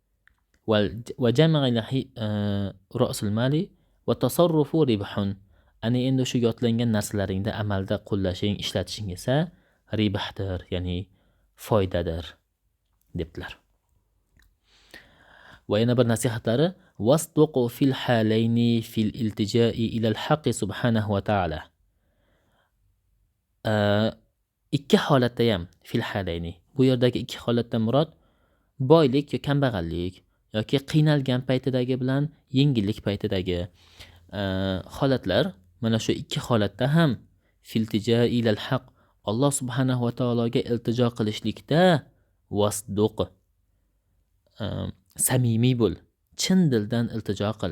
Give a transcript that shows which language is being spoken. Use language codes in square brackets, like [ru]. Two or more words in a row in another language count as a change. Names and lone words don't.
[ar] وجمع رأس المال والتصرف ربح. [uz] Ana endi shu yodlangan narsalaringda amalda qo'llashing, ishlatishing esa ribhdir, ya'ni foydadir debdilar. Va yana bir nasihatlari [ar] واصدق في الحالين في الالتجاء إلى الحق سبحانه وتعالى. [uz] Ikki holatda ham [ar] في الحالين. [uz] Bu yerdagi ikki holatdan murod boylik yoki kambag'allik yoki qiynalgan paytidagi bilan yengillik paytidagi holatlar. Mana shu ikki holatda ham [ar] في الالتجاء إلى الحق, [uz] Alloh subhanahu va taologa iltijo qilishlikda wasduq, samimiy bo'l, chin dildan iltijo qil.